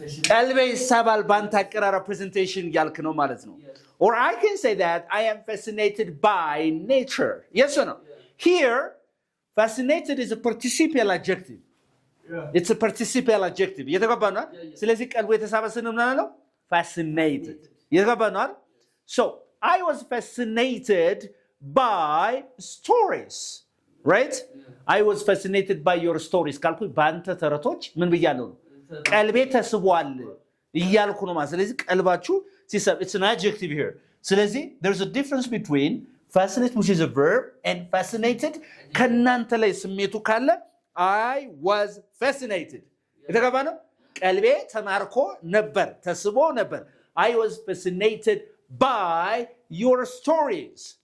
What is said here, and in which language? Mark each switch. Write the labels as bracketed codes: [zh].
[am] ቀልቤ ይሳባል በአንተ አቀራረብ presentation ያልክ ነው ማለት ነው። [en] Or I can say that I am fascinated by nature. Yes or no? Here, fascinated is a participial adjective. It's a participial adjective. [am] የተገባ ነው? ስለዚህ ቀልቡ የተሳበ ስንም ነው fascinated. የተገባ ነው? [en] So, I was fascinated by stories. Right? I was fascinated by your stories. [am] ካልኩ በአንተ ተረቶች ምን ብያለሁ ነው? ቀልቤ ተስቧል እያልኩ ነው ማለት። ስለዚህ ቀልባችሁ ሲሰብ [en] it's an adjective here. ስለዚህ there's a difference between fascinate which is a verb and fascinated. [am] ከናንተ ላይ ስሜቱ ካለ [en] I was fascinated. [am] የተገባ ነው? ቀልቤ ተማርኮ ነበር፣ ተስቦ ነበር። [en] I was fascinated by your stories.